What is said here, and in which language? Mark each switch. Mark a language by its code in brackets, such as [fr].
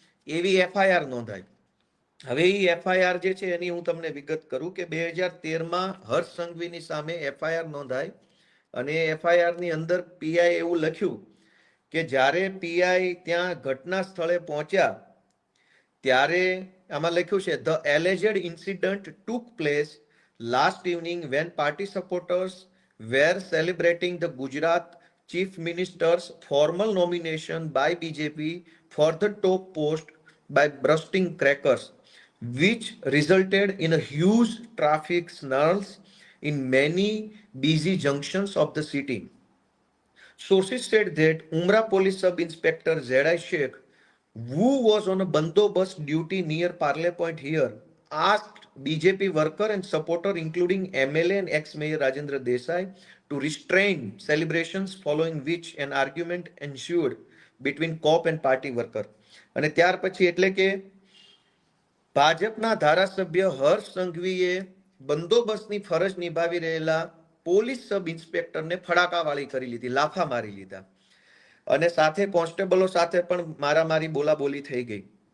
[gu] એવી એફઆઈઆર નોંધાઈ. હવે એ એફઆઈઆર જે છે એની હું તમને વિગત કરું કે 2013માં હર્ષ સંઘવીની સામે એફઆઈઆર નોંધાઈ અને એફઆઈઆર ની અંદર પીઆઈ એવું લખ્યું કે જ્યારે પીઆઈ ત્યાં ઘટના સ્થળે પહોંચ્યા ત્યારે આમાં લખ્યું છે [en] The alleged incident took place last evening when party supporters were celebrating the Gujarat chief minister's formal nomination by BJP for the top post by bursting crackers, which resulted in a huge traffic snarls in many busy junctions of the city. Sources said that Umrah Police Sub Inspector Zedai Sheikh, who was on a bandobast duty near Parle Point here, asked BJP worker and supporter, including MLA and ex-mayor Rajendra Desai, to restrain celebrations, following which an argument ensued between cop and party worker. [gu] અને ત્યાર પછી એટલે કે ભાજપના ધારાસભ્ય હર્ષ સંઘવીએ બંદોબસ્તની ફરજ નિભાવી રહેલા પોલીસ સબ ઇન્સ્પેક્ટરને ફડાકાવાળી કરી લીધી, લાફા મારી લીધા અને સાથે કોન્સ્ટેબલો સાથે પણ મારામારી બોલાબોલી થઈ ગઈ.